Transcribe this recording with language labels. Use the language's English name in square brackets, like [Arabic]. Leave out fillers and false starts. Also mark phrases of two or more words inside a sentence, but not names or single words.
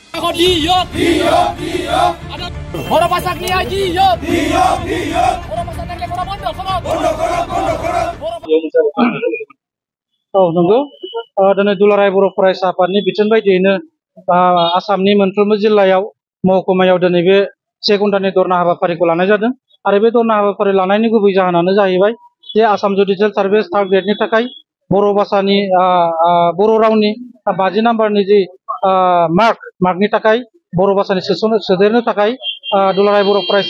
[Malay] Diop. Ada orang pasang ni Diop. Orang pasang ni orang bondo. [Bodo] औ नंगौ दिनै दुलाराय बर' फरायसा आफादनि बिथोन बायदियैनो आसामनि मोनफ्रोमबो जिल्लायाव महकुमायाव दिनै बे 1 घन्टानि धरना हाबाफारिखौ लानाय जादों आरो बे धरना हाबाफारि लानायनि गुबै जाहोनानो जाहैबाय जे आसाम [English] judicial service third grade [Bodo] थाखाय बर' भाषानि बर' रावनि 50 नाम्बारनि जि मार्कनि थाखाय बर' भाषानि सोदेरनो थाखाय दुलाराय बर' फरायसा